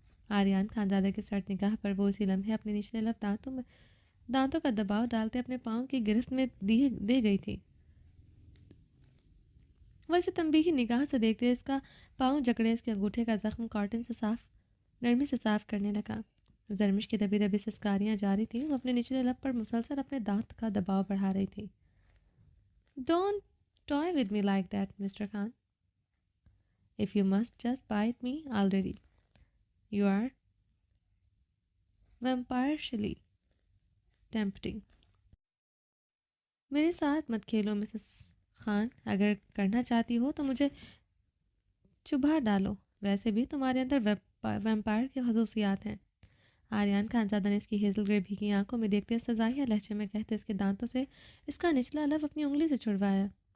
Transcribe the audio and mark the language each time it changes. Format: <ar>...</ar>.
<ur>آریان خانزادہ کی سرد نگاہ پر وہ اسی لمحے اپنے نچلے لب دانتوں کا دباؤ ڈالتے اپنے پاؤں کی گرفت میں دے گئی تھی. وہ اسے تنبیہی نگاہ سے دیکھتے اس کا پاؤں جکڑے اس کے انگوٹھے کا زخم کاٹن سے نرمی سے صاف کرنے لگا. زرمش کی دبی دبی سسکاریاں جاری تھیں. وہ اپنے نچلے لب پر مسلسل اپنے دانت کا دباؤ بڑھا رہی تھی.</ur> <en>Don't toy with me like that, Mr. Khan. If you must just bite me already. You are vampirishly tempting.</en> <ur>میرے ساتھ مت کھیلو مسز خان. اگر کرنا چاہتی ہو تو مجھے چبھا ڈالو. ویسے بھی تمہارے اندر ویمپائر کی خصوصیات ہیں. آریان خانزادہ نے اس کی ہیزل گرے بھیگی آنکھوں میں دیکھتے سزائیہ لہجے میں کہتے اس کے دانتوں سے اس کا نچلا لب اپنی انگلی سے چھڑوایا.</ur>